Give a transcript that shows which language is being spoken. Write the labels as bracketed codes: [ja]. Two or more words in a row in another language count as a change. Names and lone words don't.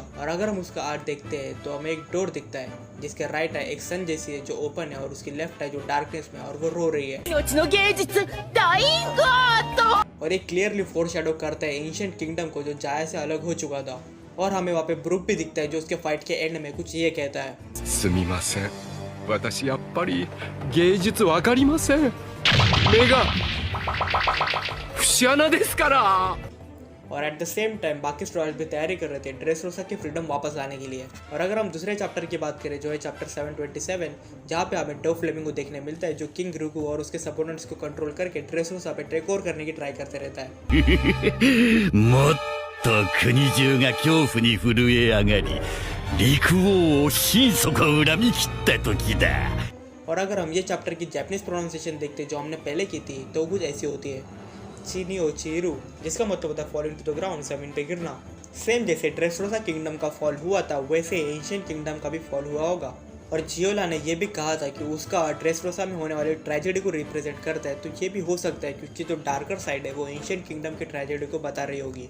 [hi] और अगर हम उसका आर्ट देखते हैं तो हमें एक डोर दिखता है जिसके राइट है एक सन जैसी है जो ओपन है और उसकी लेफ्ट है जो डार्कनेस में और वो रो रही है। और एक [en] clearly foreshadow [hi] करता है [en] ancient kingdom [hi] को जो जाया से अलग हो चुका था। और हमें वहाँ पे ब्रुक भी दिखता है जो उसके फाइट के एंड में कुछ ये कहता है, [ja] すみません私やっぱり芸術わかりません目が節穴ですから [hi] और [en] at the same time [hi] बाकी स्ट्रॉयर्स भी तैयारी कर रहे थे ड्रेसरोसा की फ्रीडम वापस लाने के लिए। और अगर हम दूसरे चैप्टर की बात करें जो है चैप्टर 727 जहाँ पे हमें डो फ्लेमिंगो देखने मिलता है जो किंग रुकू और उसके सपोनेंट्स को कंट्रोल करके ड्रेसरोसा पे [en] take over [hi] करने की ट्राई करते रहता है। [ja] もっと国中が恐怖に震え上がり陸王を心底恨み切った時だ。 [hi] और अगर हम ये चैप्टर की [en] Japanese pronunciation [hi] देखते जो हमने पहले की थी तो कुछ ऐसी होती है, [ja] ちにお ちる, [hi] जिसका मतलब होता है [en] fall into the ground, [hi] जमीन पे गिरना। सेम जैसे ड्रेसरोसा किंगडम का फॉल हुआ था वैसे [en] ancient kingdom [hi] का भी फॉल हुआ होगा। और जियोला ने यह भी कहा था कि उसका ड्रेसरोसा में होने वाली ट्रेजेडी को रिप्रेजेंट करता है, तो ये भी हो सकता है क्योंकि जो [en] darker side [hi] है वो [en] ancient kingdom [hi] की ट्रेजेडी को बता रही होगी।